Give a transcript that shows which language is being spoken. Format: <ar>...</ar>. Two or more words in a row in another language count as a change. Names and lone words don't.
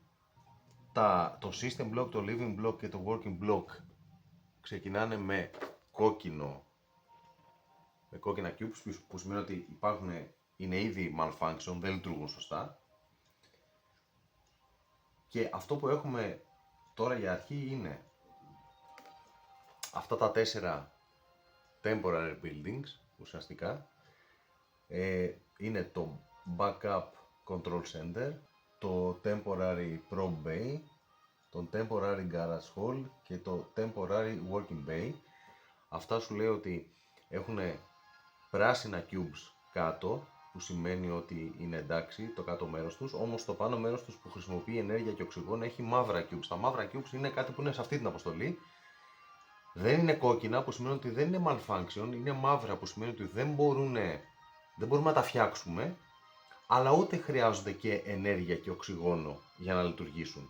<el>Το</el> <en>system block,</en> <el>το</el> <en>living block</en> <el>και το</el> <en>working block</en> <el>ξεκινάνε με κόκκινα cubes, που σημαίνει ότι είναι ήδη malfunction, δεν λειτουργούν σωστά. Και αυτό που έχουμε τώρα για αρχή είναι Αυτά τα 4</el> <en>temporary buildings</en> <el>ουσιαστικά είναι το</el> <en>backup control center,</en> <el>το</el> <en>temporary probe bay,</en> <el>το</el> <en>temporary garage hall</en> <el>και το</el> <en>temporary working bay.</en> <el>Αυτά σου λέει ότι έχουν πράσινα cubes κάτω, που σημαίνει ότι είναι εντάξει το κάτω μέρος τους, όμως το πάνω μέρος τους που χρησιμοποιεί ενέργεια και οξυγόνο έχει μαύρα cubes. Τα μαύρα cubes είναι κάτι που είναι σε αυτή την αποστολή. Δεν είναι κόκκινα, που σημαίνει ότι δεν είναι malfunction, είναι μαύρα, που σημαίνει ότι δεν μπορούμε να τα φτιάξουμε, αλλά ούτε χρειάζονται και ενέργεια και οξυγόνο για να λειτουργήσουν.</el>